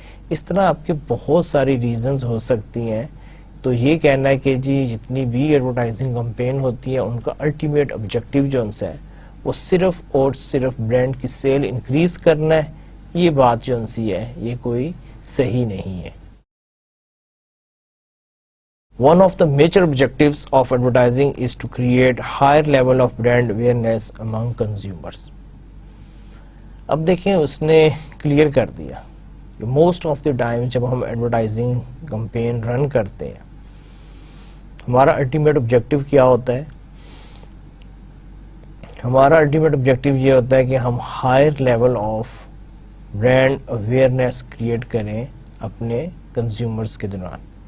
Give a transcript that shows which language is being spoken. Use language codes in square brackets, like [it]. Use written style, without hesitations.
[ur] اس طرح آپ کے بہت ساری ریزنز ہو سکتی ہیں. تو یہ کہنا ہے کہ جی جتنی بھی ایڈورٹائزنگ کمپین ہوتی ہے ان کا الٹیمیٹ آبجیکٹیو جو ہے وہ صرف اور صرف برانڈ کی سیل انکریز کرنا ہے، یہ بات جو ہے یہ کوئی صحیح نہیں ہے. [en] One of the major objectives of advertising is to create higher level of brand awareness among consumers. [ur] اب دیکھیں اس نے کلیئر کر دیا کہ [en] most of the time [ur] جب ہم ایڈورٹائزنگ کمپین رن کرتے ہیں ہمارا الٹیمیٹ آبجیکٹیو کیا ہوتا ہے؟ ہمارا الٹیمیٹ آبجیکٹیو یہ ہوتا ہے کہ ہم [en] higher level of brand awareness [ur] create کریں اپنے کنزیومرز کے دوران.